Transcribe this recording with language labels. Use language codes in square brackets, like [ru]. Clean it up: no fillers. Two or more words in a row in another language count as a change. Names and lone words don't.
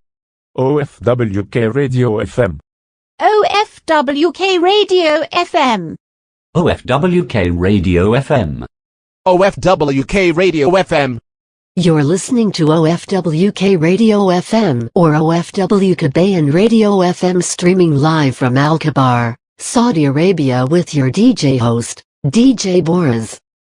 [en] OFWK Radio FM. OFWK Radio FM. OFWK Radio FM. OFWK Radio FM. You're listening to OFWK Radio FM or OFW Kabayan Radio FM, streaming live from Al Kabar, Saudi Arabia, with your DJ host, DJ Boris.